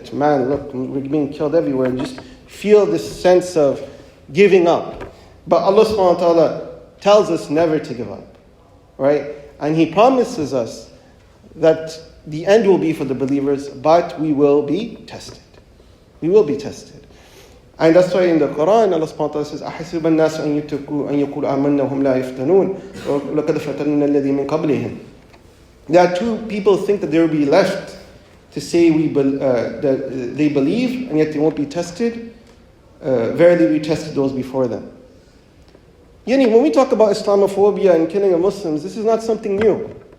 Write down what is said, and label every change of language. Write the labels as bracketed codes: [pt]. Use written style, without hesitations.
[en] That, man, look, we're being killed everywhere, and just feel this sense of giving up. But Allah subhanahu wa ta'ala tells us never to give up, right? And He promises us that the end will be for the believers, but we will be tested. We will be tested. And that's why in the Quran, Allah subhanahu wa ta'ala says, [ar] أَحَسِبَ النَّاسُ أَن يُتْرَكُوا أَن يَقُولُوا آمَنَّا وَهُمْ لَا يُفْتَنُونَ وَلَقَدْ فَتَنَّا الَّذِينَ مِن قَبْلِهِمْ. [en] There are two people think that they will be left to say that they believe, and yet they won't be tested. Verily we tested those before them. When we talk about Islamophobia and killing of Muslims, this is not something new.